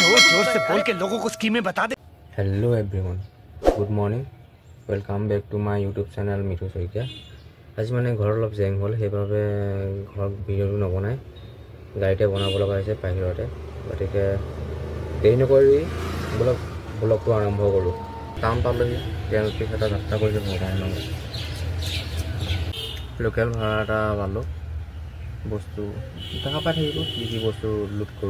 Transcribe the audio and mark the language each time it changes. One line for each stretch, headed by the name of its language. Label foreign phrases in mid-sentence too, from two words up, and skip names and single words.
Hindi: जोर से बोल के लोगों को स्कीमें बता दे।
English: Hello everyone, good morning, welcome back to my YouTube channel मिठू शइकिया।
Assamese: आज মানে ঘৰ অলপ জেং হ'ল, সেইভাবে ঘৰ ভিডিঅ'টো নবনাই গাড়ীতে বনাব লগা হৈছে বাহিৰতে। গতিকে দেৰি নকৰি ব্লগটো আৰম্ভ কৰোঁ। টাউন পালোহি, তেওঁলোকে এটা যাত্ৰা কৰিছে ভগৱানৰ নামত। লোকেল ভাড়া এটা পালোঁ, বস্তু দেখা পাই থাকিব কি কি বস্তু লুট কৰোঁ।